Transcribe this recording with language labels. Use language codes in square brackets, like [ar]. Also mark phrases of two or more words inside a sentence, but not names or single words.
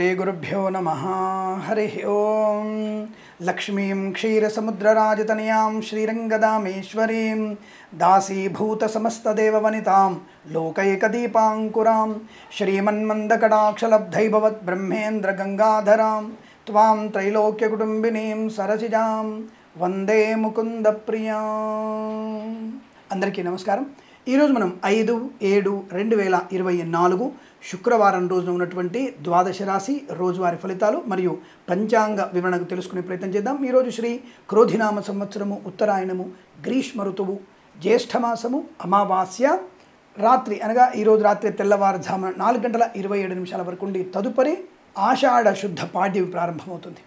[sa] श्रीगुरुभ्यो नमः। हरिः ओं। लक्ष्मीं क्षीरसमुद्रराजतनयां श्रीरङ्गदामेश्वरीं दासीभूतसमस्तदेववनितां लोकैकदीपाङ्कुरां श्रीमन्मन्दकटाक्षलब्धैभवद्ब्रह्मेन्द्रगङ्गाधरां त्वां त्रैलोक्यकुटुम्बिनीं सरसिजां వందే ముకుంద ప్రియా. [te] అందరికీ నమస్కారం. ఈరోజు మనం 5/7/2024 శుక్రవారం రోజున ఉన్నటువంటి ద్వాదశ రాశి రోజువారి ఫలితాలు మరియు పంచాంగ వివరణకు తెలుసుకునే ప్రయత్నం చేద్దాం. ఈరోజు శ్రీ క్రోధినామ సంవత్సరము, ఉత్తరాయణము, గ్రీష్మ ఋతువు, జ్యేష్ఠమాసము, అమావాస్య రాత్రి అనగా ఈరోజు రాత్రి తెల్లవారుజామున 4:27 వరకు ఉండి తదుపరి ఆషాఢ శుద్ధ పాడ్యమి ప్రారంభమవుతుంది.